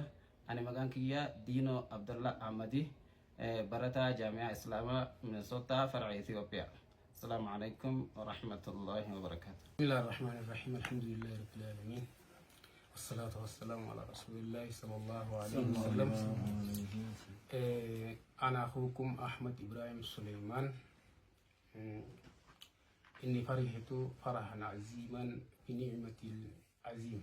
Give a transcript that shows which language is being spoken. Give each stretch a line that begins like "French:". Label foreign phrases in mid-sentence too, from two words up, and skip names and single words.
Oromo: Ani maqaan kiyya Diino Abdullah Ahmadi barataa jaami'aa Islaamaa Minnesota far'a Itoophiyaa.
Arabic: السلام عليكم ورحمة الله وبركاته. بسم الله الرحمن الرحيم الحمد لله رب العالمين والصلاة والسلام على رسول الله صلى الله عليه وسلم. أنا أخوكم أحمد إبراهيم سليمان. إني فرحت فرحا عظيما بنعمة العظيم.